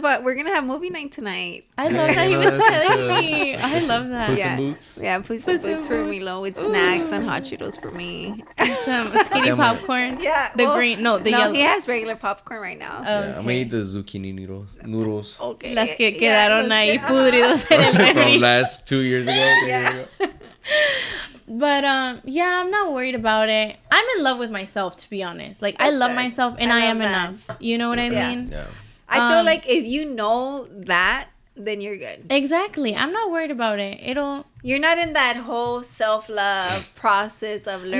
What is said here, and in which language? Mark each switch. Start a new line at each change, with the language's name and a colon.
English: We're gonna have movie night tonight. I love that he was telling me. I love that. Puss in Boots? Yeah, Puss in Boots for Milo with snacks and hot Cheetos for me. Some skinny popcorn. Yeah. The green, no, the yellow. He has regular popcorn right now. Yeah, I'm gonna eat the zucchini noodles. Okay.
Spanish: Las que quedaron ahí pudridos en el refri.
English: From last 2 years ago. Yeah. But I'm not worried about it. I'm in love with myself, to be honest. Like, I love myself, and I am enough. You know what I mean? Yeah. I feel like if you know that, then you're good. Exactly. I'm not worried about it. You're not in that whole self-love process of learning.